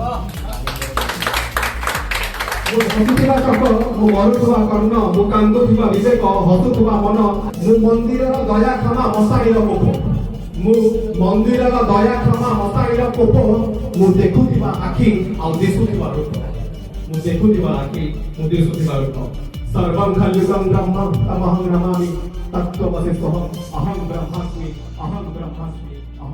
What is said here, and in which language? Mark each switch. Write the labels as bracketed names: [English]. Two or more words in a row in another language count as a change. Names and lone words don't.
[Odia] ମୁଁ ଧସିଥିବା ଚକ ମୁଁ ମରୁଥିବା କର୍ଣ୍ଣ ମୁଁ କାନ୍ଦୁଥିବା ବିବେକ ହସୁଥିବା ମନ ମୁଁ ମନ୍ଦିରର ଦୟା କ୍ଷମା ମଶାଣିର କୋପ ମୁଁ ମନ୍ଦିରର ଦୟା କ୍ଷମା ମଶାଣିର କୋପ ମୁଁ ଦେଖୁଥିବା ଆଖି ଆ ଦିଶୁଥିବା ରୂପ ମୁଁ ଦେଖୁଥିବା ଆଖି ମୁଁ ଦିଶୁଥିବା ରୂପ मु देखुथिबा आखि मु दिसुथिबा रूप [Sanskrit] सर्वं खलुगं ब्रह्म तमहं नमामि तत्त्वमसि सोहम् अहं ब्रह्मास्मि